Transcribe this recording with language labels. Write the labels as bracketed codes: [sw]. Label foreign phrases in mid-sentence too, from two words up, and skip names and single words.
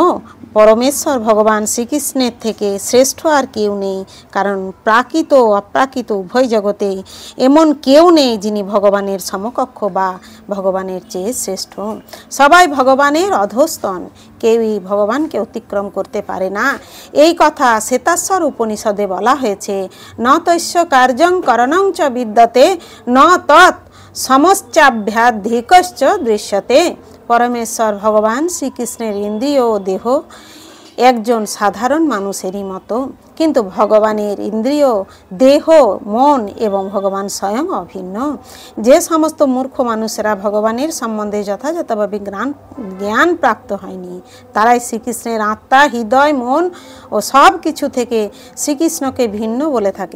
[bn] পরমেশ্বর ভগবান শ্রীকৃষ্ণের থেকে শ্রেষ্ঠ আর কেউ নেই, কারণ প্রাকৃত ও অপ্রাকৃত উভয় জগতে এমন কেউ নেই যিনি ভগবানের সমকক্ষ বা ভগবানের চেয়ে শ্রেষ্ঠ। সবাই ভগবানের অধস্তন, কেউই ভগবানকে অতিক্রম করতে পারে না। এই কথা শ্বেতাশ্বর উপনিষদে বলা হয়েছে, [sa] ন তস্য কার্যং করণং চ বিদ্যতে ন তৎ সমশ্চাভ্যাধিকশ্চ দৃশ্যতে। [bn] পরমেশ্বর ভগবান শ্রীকৃষ্ণের ইন্দ্রিয় ও দেহ একজন সাধারণ মানুষেরই মতো, কিন্তু ভগবানের ইন্দ্রিয়, দেহ, মন এবং ভগবান স্বয়ং অভিন্ন। যে সমস্ত মূর্খ মানুষেরা ভগবানের সম্বন্ধে যথাযথভাবে জ্ঞান প্রাপ্ত হয়নি, তারাই শ্রীকৃষ্ণের আত্মা, হৃদয়, মন ও সব কিছু থেকে শ্রীকৃষ্ণকে ভিন্ন বলে থাকে।